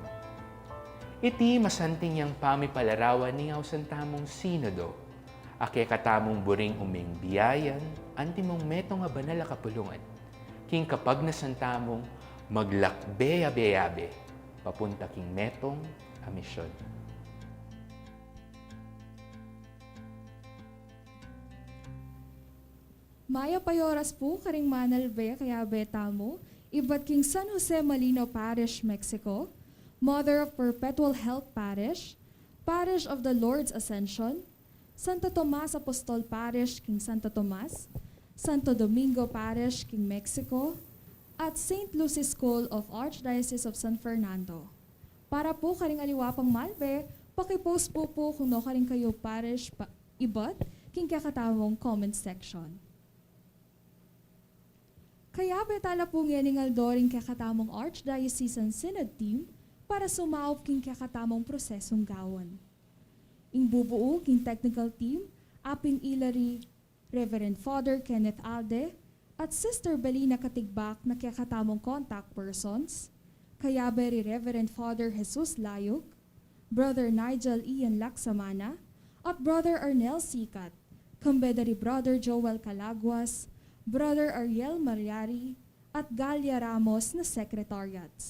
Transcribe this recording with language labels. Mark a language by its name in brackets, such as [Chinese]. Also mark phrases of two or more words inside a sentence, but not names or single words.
[Pampanga] Iti masanting yang pamipalarawan ni Ausan tamong sinodo, ake katamong buring uming biyayan, antimong metong nga banal a kapulungan, king kapag nasantamong maglakbe-abe-abe, papunta king metong a misyon. Maya payoras po karing manalbe kaya betamo, ibat king San Jose Malino Parish, Mexico, Mother of Perpetual Help Parish, Parish of the Lord's Ascension, Santo Tomas Apostol Parish, King Santo Tomas, Santo Domingo Parish, King Mexico, at St. Lucy's School of Archdiocese of San Fernando. Para po karing aliwapang malbe, pakipost po kung no karing kayo parish ibat, king kakatawang [English] comment section. [Pampanga] Kaya betala po ngayon aldoring kakatamong Archdiocesan Synod Team para sumaop king kakatamong prosesong gawon. Ing bubuo king [English] technical team, [Pampanga] aping ilari Reverend Father Kenneth Alde at Sister Belina Katigbak na kakatamong [English] contact persons, [Pampanga] kaya beri Reverend Father Jesus Layog, Brother Nigel Ian Laksamana, at Brother Arnel Sikat, kambedari Brother Joel Calaguas, Brother Ariel Mariari, at Galia Ramos na secretariats.